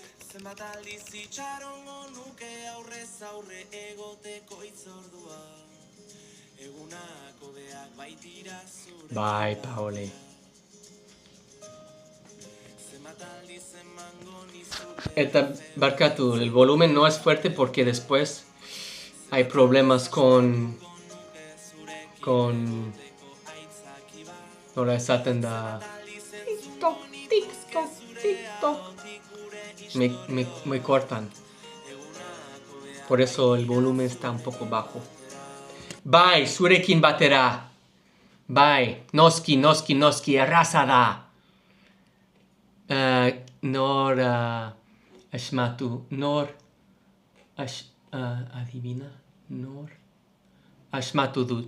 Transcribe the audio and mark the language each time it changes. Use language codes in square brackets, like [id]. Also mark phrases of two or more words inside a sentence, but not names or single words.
[eu] Zenbat aldiz itxarongo nuke aurrez aurre egoteko itzordua. Egunak hobeak baitira zure. Bai, Paole. Eta barkatu, [es] el volumen no es fuerte porque después hay problemas [eu] nola esaten da [es] TikTok. Me cortan. Por eso el volumen está un poco bajo. [eu] Bai, zurekin batera. Bai, noski, erraza da. Nor asmatu, adivina, nor asmatu dut.